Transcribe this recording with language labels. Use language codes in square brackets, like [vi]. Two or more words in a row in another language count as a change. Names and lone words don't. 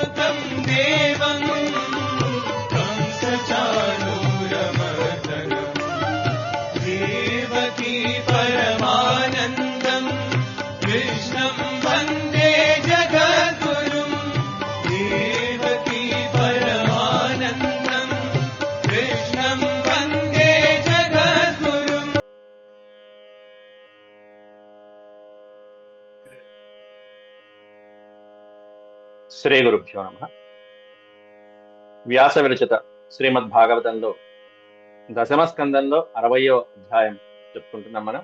[sa] देवं कंसचाणूरमर्दनम् देवकी परमानन्दम् कृष्णं वन्दे जगद्गुरुम् देवकी परमानन्दम् कृष्णं वन्दे जगद्गुरुम्. శ్రీ గురుభ్యో నమః. [te] వ్యాస విరచిత శ్రీమద్భాగవతంలో దశమ స్కందంలో 60వ అధ్యాయం చెప్పుకుంటున్నాం మనం.